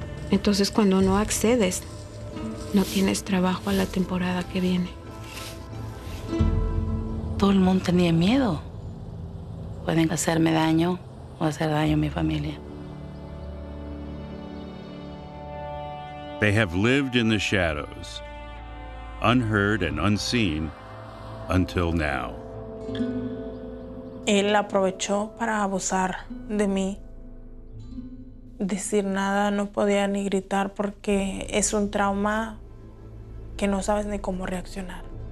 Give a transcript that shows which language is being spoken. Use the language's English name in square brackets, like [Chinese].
[Spanish] Entonces, cuando no accedes, no tienes trabajo a la temporada que viene. Todo el mundo tenía miedo. Pueden hacerme daño o hacer daño a mi familia. [English] They have lived in the shadows, unheard and unseen until now. [Spanish] Él aprovechó para abusar de mí. Decir nada, no podía ni gritar porque es un trauma que no sabes ni cómo reaccionar.